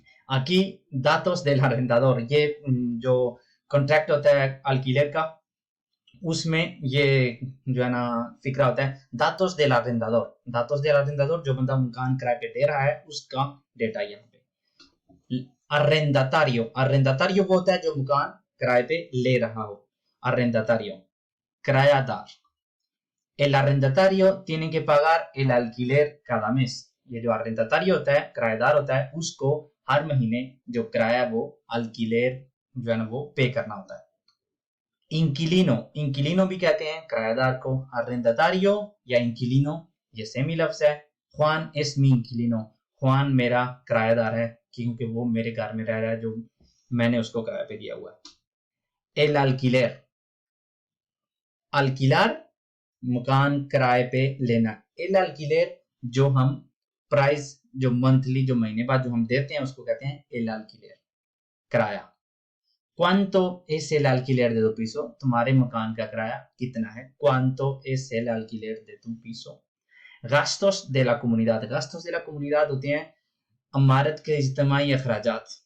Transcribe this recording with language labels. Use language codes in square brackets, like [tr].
[es] aquí datos del arrendador, [hi] ये जो contract होता है alquiler का, उसमें ये जो है ना फिक्रा होता है दातोस del arrendador। दातोस del arrendador जो बंदा मकान किराए पे दे रहा है उसका डेटा यहाँ पे। [es] arrendatario। [hi] arrendatario वो होता है जो मकान किराए पे ले रहा हो। arrendatario किरायादार। [es] el arrendatario tiene que pagar el alquiler cada mes। [hi] ये जो arrendatario होता है, किराएदार होता है, उसको हर महीने जो किराया वो alquiler जो है ना वो पे करना होता है। इंकिलिनो। इंकिलिनो भी कहते हैं किराएदार को। arrendatario या इंकिलिनो ये सेम ही लफ्ज़ है। [es] Juan es mi inquilino। [hi] Juan मेरा किराएदार है क्योंकि वो मेरे घर में रह रहा है जो मैंने उसको किराए पे दिया हुआ है। [es] el alquiler। [hi] alquilar मकान किराए पे लेना। el alquiler जो हम प्राइस जो मंथली जो महीने बाद जो हम देते हैं उसको कहते हैं el alquiler, किराया। [es] ¿Cuánto es el alquiler de tu piso? [hi] तुम्हारे मकान का किराया कितना है? [es] ¿Cuánto es el alquiler de tu piso? Gastos de la comunidad। [hi] gastos de la comunidad होते हैं इमारत के इज्तिमाई अखराजात।